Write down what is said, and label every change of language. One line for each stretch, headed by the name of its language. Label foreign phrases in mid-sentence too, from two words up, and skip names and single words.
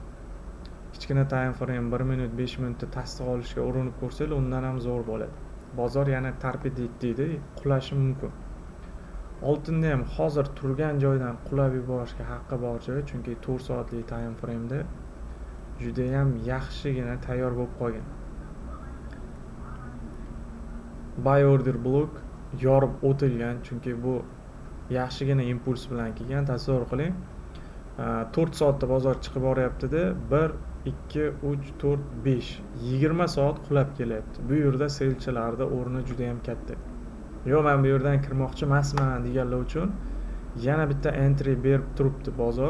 Uzbek: Kichkina
English: time frame
Uzbek: 1 minut, 5 minutda tasdiq olishga urinib ko'rsanglar, undan ham zo'r bo'ladi. Bozor yana tarpidit deydi, qulashi mumkin. Oltinda ham hozir turgan joydan qulab yuborishga haqqi bor joy, chunki 4 soatlik
English: time frame
Uzbek: da juda ham yaxshigina tayyor bo'lib qolgan.
English: Buy order block
Uzbek: yorib o'tilgan, chunki bu yaxshigina impuls bilan kelgan. Tasavvur qiling, 4 soatda bozor chiqib boryapti-da, 1 2 3 4 5 20 soat qulab kelyapti. Bu yerda selchilarda o'rni juda ham katta. Yo'q, men bu yerdan kirmoqchi emasman deganlar uchun yana bitta entry berib turibdi bozor.